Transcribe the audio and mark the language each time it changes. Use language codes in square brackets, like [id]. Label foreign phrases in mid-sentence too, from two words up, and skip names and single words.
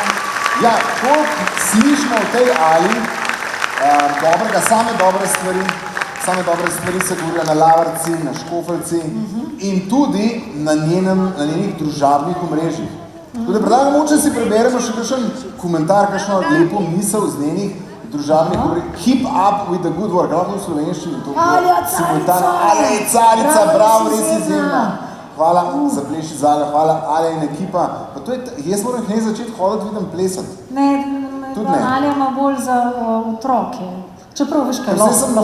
[sl] Ja, koliko slišimo v tej Ali, dobrega, same dobre stvari se govorijo na Lavarci, na Škofljici in tudi na njenih družabnih omrežjih. Tudi predlagam, moče si preberemo še kakšen komentar, kakšno lepo misel z njenih družabnih omrežjih. [en] Keep up with the good work, [sl] lahko v slovenščini to Alja Carica! Alja Carica, bravo, res izjemna. izjemna. Hvala za pleši zale, hvala Alja in ekipa. Pa to je, jaz moram k njej začeti hoditi, vidim plesati. Ne, Tudi ne. Alja ima bolj za otroke. Čeprav veš kaj, Vse sem